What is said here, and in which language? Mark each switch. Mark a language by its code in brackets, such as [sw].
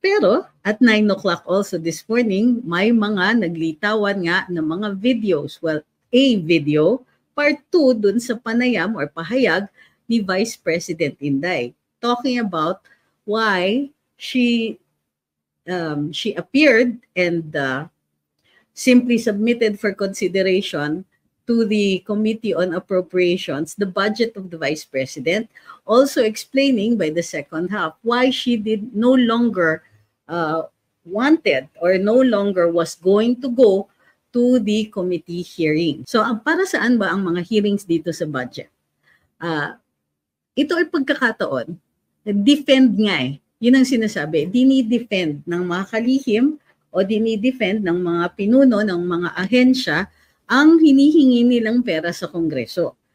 [tl] Pero at 9 o'clock also this morning, may mga naglitawan nga ng mga videos. [en] Well, a video, part 2 dun sa panayam or pahayag ni Vice President Inday, talking about why she appeared and simply submitted for consideration to the Committee on Appropriations the budget of the Vice President, also explaining by the second half why she did no longer wanted or no longer was going to go to the committee hearing. [tl] So para saan ba ang mga hearings dito sa budget? Ito ay pagkakataon, defend nga Yun ang sinasabi, dinidefend ng mga kalihim o dinidefend ng mga pinuno ng mga ahensya ang hinihingi nilang pera sa Kongreso.